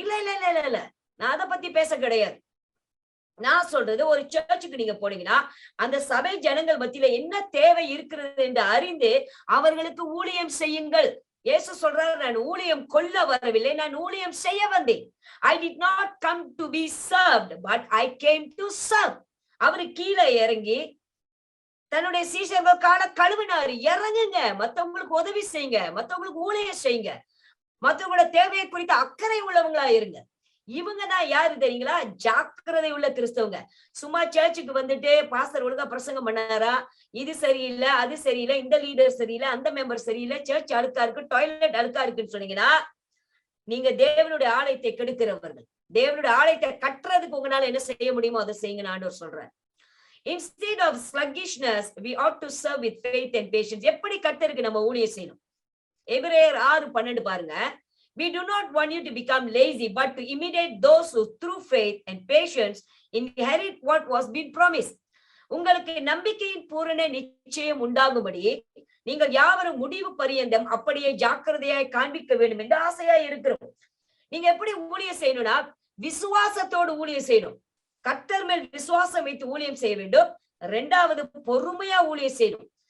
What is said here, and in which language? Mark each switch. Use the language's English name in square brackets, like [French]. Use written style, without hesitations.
[Tamil] இல்ல இல்ல இல்ல இல்ல நான் அதை பத்தி பேச கிடையாது. நான் சொல்றது, ஒரு சர்ச்சுக்கு நீங்க போனீங்கன்னா அந்த சபை ஜனங்கள் மத்தியில என்ன தேவை இருக்கிறது என்று அறிந்து அவர்களுக்கு ஊழியம் செய்யுங்கள். இயேசு சொல்றாரு, நான் ஊழியம் கொல்ல வரவில்லை, நான் ஊழியம் செய்ய வந்தேன். [English] I did not come to be served, but I came to serve. [Tamil] அவரு கீழே இறங்கி தன்னுடைய சீஷர்கள் கால கழுவினாரு. இறங்குங்க, மத்தவங்களுக்கு உதவி செய்யுங்க, மத்தவங்களுக்கு ஊழியம் செய்யுங்க, மத்தவங்களோட தேவையை குறித்த அக்கறை உள்ளவங்களா இருங்க. இவங்கதான் யாரு தெரியுங்களா? ஜாக்கிரதை உள்ள கிறிஸ்தவங்க. சும்மா சர்ச்சுக்கு வந்துட்டு பாஸ்டர் ஒழுங்கா பிரசங்கம் பண்ணாரா, இது சரியில்லை, அது சரியில்லை, இந்த லீடர் சரியில்லை, அந்த மெம்பர் சரியில்லை, சர்ச் அழுக்கா இருக்கு, டாய்லெட் அழுக்கா இருக்குன்னு சொன்னீங்கன்னா நீங்க தேவனுடைய ஆலயத்தை கெடுக்கிறவர்கள். தேவனுடைய ஆலயத்தை கட்டுறதுக்கு உங்களால என்ன செய்ய முடியுமோ அதை செய்யுங்க ஆண்டவர் சொல்றார். [English] Instead of sluggishness, we ought to serve with faith and patience. [Tamil] எப்படி கர்த்தருக்கு நம்ம ஊழியம் செய்யணும்? எபிரேயர் 6:12 பாருங்க. [English] We do not want you to become lazy, but to imitate those who through faith and patience inherit what was been promised. [Tamil] உங்களுக்கு நம்பிக்கையின் பூரண நிச்சயம் உண்டாகும்படி நீங்கள் யாவரும் முடிவு பரியந்தம் அப்படியே ஜாக்கிரதையாய் காண்பிக்க வேண்டும் என்று ஆசையா இருக்கிறோம். நீங்க எப்படி ஊழியம் செய்யணும்னா விசுவாசத்தோடு ஊழியம் செய்யணும். கர்த்தர் மேல் விசுவாசம் வைத்து ஊழியம் செய்ய வேண்டும். 2வது பொறுமையா ஊழியம் செய்யணும்.